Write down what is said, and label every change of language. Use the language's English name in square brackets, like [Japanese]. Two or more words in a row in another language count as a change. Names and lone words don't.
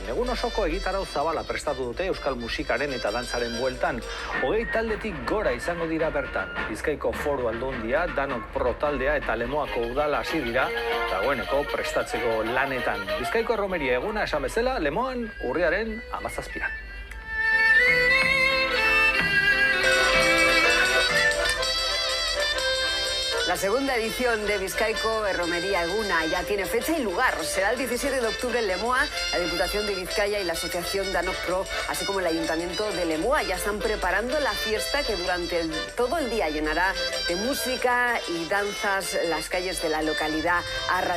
[Basque] Egun osoko egitarau zabala prestatu dute euskal musikaren eta dantzaren bueltan. 20 taldetik gora izango dira bertan. Bizkaiko Foru Aldundia, Danok Pro taldea eta Lemoako udala hasi dira dagoeneko prestatzeko lanetan. Bizkaiko erromeria eguna esan bezala Lemoan urriaren 17an. [Spanish] La segunda edición de Bizkaiko Erromería Eguna ya tiene fecha y lugar. Será el 17 de octubre en Lemoa. La Diputación de Vizcaya y la Asociación Danok Pro, así como el Ayuntamiento de Lemoa, ya están preparando la fiesta que durante todo el día llenará de música y danzas las calles de la localidad arratiarra.